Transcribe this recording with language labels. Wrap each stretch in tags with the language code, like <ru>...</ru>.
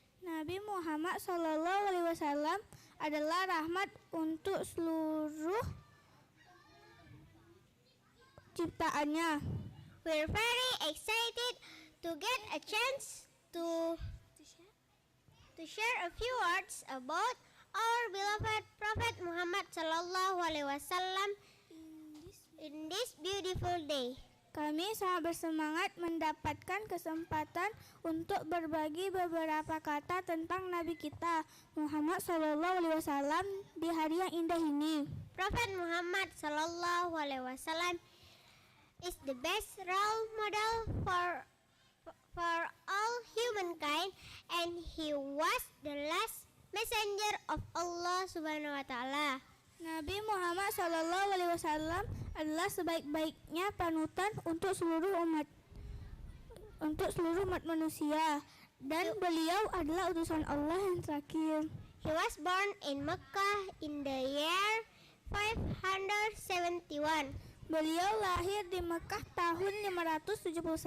<id>Nabi Muhammad SAW adalah rahmat untuk seluruh ciptaannya.</id> <en>We're very excited to get a chance to share a few words about our beloved Prophet Muhammad SAW in this beautiful day.</en> <id>Kami sangat bersemangat mendapatkan kesempatan untuk berbagi beberapa kata tentang Nabi kita Muhammad SAW di hari yang indah ini.</id> <en>Prophet Muhammad SAW is the best role model for all humankind, and he was the last messenger of Allah Subhanahu wa Ta'ala.</en> <id>Nabi Muhammad SAW adalah sebaik-baiknya panutan untuk seluruh umat manusia, dan beliau adalah utusan Allah yang terakhir.</id> <en>He was born in Mecca in the year 571.</en> <id>Beliau lahir di Mekah tahun 571.</id>